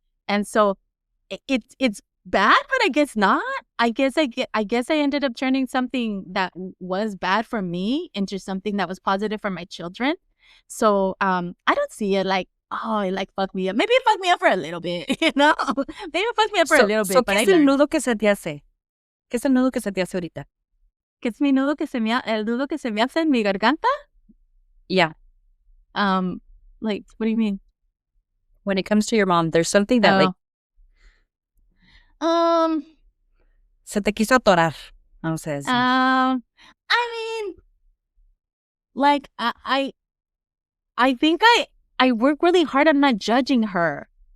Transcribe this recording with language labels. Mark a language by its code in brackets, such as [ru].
[en] And so it's bad, but I guess not. I guess I ended up turning something that was bad for me into something that was positive for my children. So I don't see it like, oh, it like fucked me up. Maybe it fucked me up for a little bit, you know? Maybe it fucked me up for a little bit. [es] ¿Qué es el nudo que se te hace? ¿Qué es el nudo que se te hace ahorita? ¿Qué es el nudo que se me hace en mi garganta? [en] Yeah. Like, what do you mean? When it comes to your mom, there's something that like [es] se te quiso atorar. Vamos a decir. [en] I mean, like I think I work really hard on not judging her.